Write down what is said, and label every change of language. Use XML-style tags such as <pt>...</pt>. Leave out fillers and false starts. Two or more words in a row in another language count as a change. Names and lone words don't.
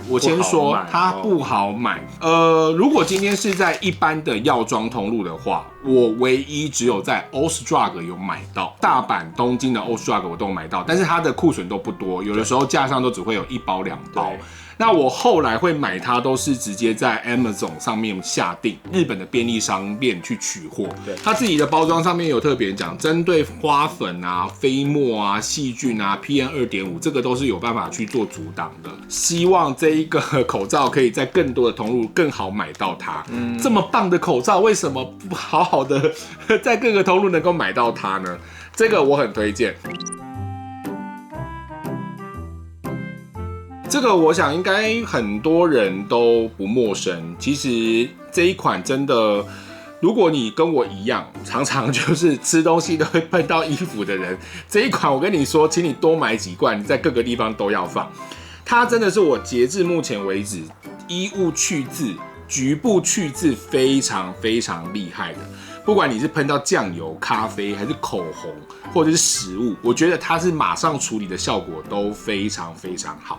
<zh>我先說它不好買，如果今天是在一般的藥妝通路的話，我唯一只有在 Ostrug 有買到，大阪、東京的 Ostrug 我都有買到，但是它的庫存都不多，有的時候架上都只會有1包2包。那我後來會買它，都是直接在 Amazon 上面下訂，日本的便利商店去取貨。它自己的包裝上面有特別講，針對花粉啊、飛沫啊、細菌啊、PM2.5，這個都是有辦法去做阻擋的。希望這一個口罩可以在更多的通路更好買到它。這麼棒的口罩，為什麼不好好的在各個通路能夠買到它呢？這個我很推薦。這個我想應該很多人都不陌生。其實這一款真的，如果你跟我一樣，常常就是吃東西都會碰到衣服的人，這一款我跟你說，請你多買幾罐，你在各個地方都要放。它真的是我截至目前為止，衣物去漬、局部去漬非常非常厲害的。不管你是噴到醬油、咖啡，還是口紅，或者是食物，我覺得它是馬上處理的效果都非常非常好。</zh>